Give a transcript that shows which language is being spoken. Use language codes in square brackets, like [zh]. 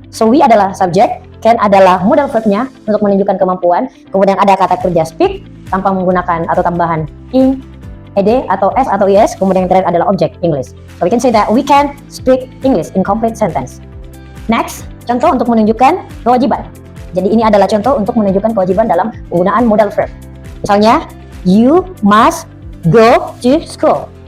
[id] So, we adalah subjek, can adalah modal verbnya untuk menunjukkan kemampuan. Kemudian ada kata kerja speak tanpa menggunakan atau tambahan ing, ed atau s atau is. Kemudian yang terakhir adalah objek English. [en] So we can say that we can speak English in complete sentence. [id] Next, contoh untuk menunjukkan kewajiban. Jadi ini adalah contoh untuk menunjukkan kewajiban dalam penggunaan modal verb. Misalnya, [en] you must go to school.